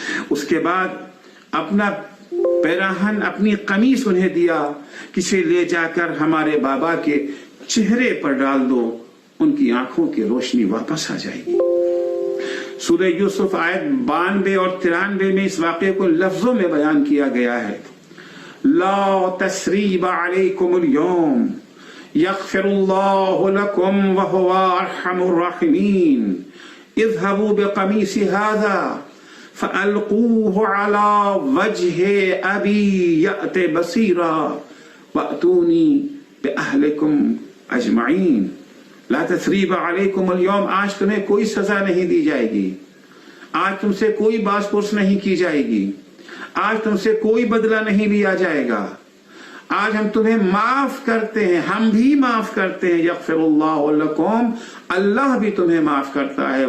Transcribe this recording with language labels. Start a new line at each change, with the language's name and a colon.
Urdu: اس کے بعد اپنا پیراہن اپنی قمیص انہیں دیا، کسے لے جا کر ہمارے بابا کے چہرے پر ڈال دو، ان کی آنکھوں کی روشنی واپس آ جائے گی. سورہ یوسف آیت 92 اور 93 میں اس واقعے کو لفظوں میں بیان کیا گیا ہے.
Arabic: لا تثریب علیکم اليوم یغفر اللہ لکم وہو ارحم الراحمین اذهبوا بقمیص هذا فألقوه على وجه أبي يأت بصيرا وأتوني بأهلكم أجمعين. لا تثریب علیکم اليوم،
Urdu: آج تمہیں کوئی سزا نہیں دی جائے گی، آج تم سے کوئی باز پرس نہیں کی جائے گی، آج تم سے کوئی بدلہ نہیں لیا جائے گا، آج ہم تمہیں معاف کرتے ہیں، ہم بھی معاف کرتے ہیں.
Arabic: یغفر اللہ لکم،
Urdu: اللہ بھی تمہیں معاف کرتا ہے.